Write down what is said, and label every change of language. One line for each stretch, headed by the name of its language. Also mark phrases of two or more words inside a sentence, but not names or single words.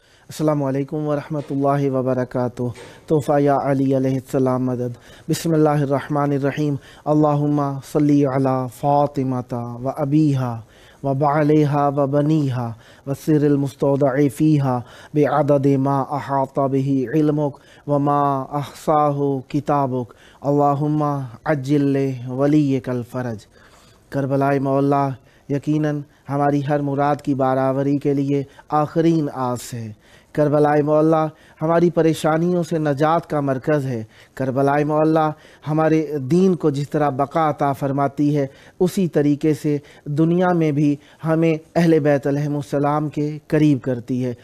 Arabic: السلام علیکم ورحمۃ اللہ وبرکاتہ۔ تحفہ یا علی علیہ السلام مدد۔ بسم اللہ الرحمن الرحیم۔ اللہم صلی علی فاطمۃ و ابیہا و بعلیہا و بنیہا والسر المستودع فیہا بعدد ما احاط بہ علمک وما احصاہ کتابک اللہم عجل ولیک الفرج۔
Urdu: کربلائے مولا یقیناً ہماری ہر مراد کی برآوری کے لیے آخرین آس ہے۔ کربلائے مولا ہماری پریشانیوں سے نجات کا مرکز ہے۔ کربلائے مولا ہمارے دین کو جس طرح بقا عطا فرماتی ہے اسی طریقے سے دنیا میں بھی ہمیں اہل بیت علیہم السلام کے قریب کرتی ہے۔